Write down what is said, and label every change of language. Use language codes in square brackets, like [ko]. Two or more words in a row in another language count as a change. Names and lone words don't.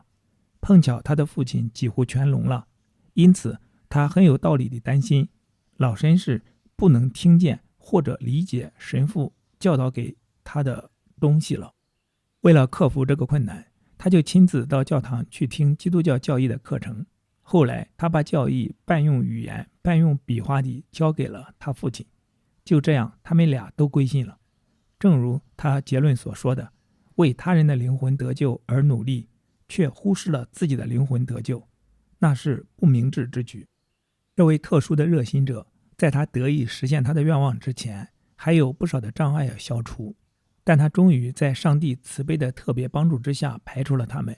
[zh] 碰巧他的父親幾乎全聾了，因此他很有道理地擔心老紳士不能聽見或者理解神父教導給他的東西了。為了克服這個困難，他就親自到教堂去聽基督教教義的課程。後來他把教義半用語言半用筆畫地交給了他父親，就這樣他們倆都歸信了。正如他結論所說的，為他人的靈魂得救而努力， 卻忽視了自己的靈魂得救，那是不明智之舉。這位特殊的熱心者，在他得以實現他的願望之前，還有不少的障礙要消除，但他終於在上帝慈悲的特別幫助之下排除了他們。